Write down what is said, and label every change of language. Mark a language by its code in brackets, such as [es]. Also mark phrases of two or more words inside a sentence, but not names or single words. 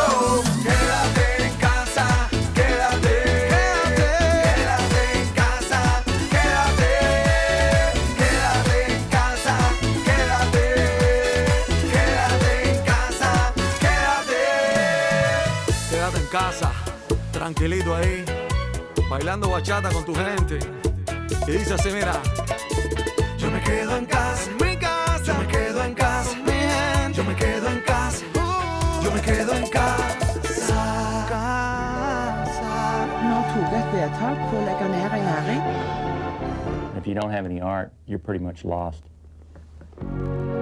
[es] Quédate en casa, quédate en casa, quédate en casa, quédate en casa, quédate en casa, tranquilito ahí, bailando bachata con tu gente. Y dice así, mira, yo me quedo en casa, mi casa, yo me quedo en casa, mi gente, yo me quedo en casa, yo me quedo en casa. [no] Nå tok et vedtak på å legge ned en næring. [en] If you don't have any art, you're pretty much lost.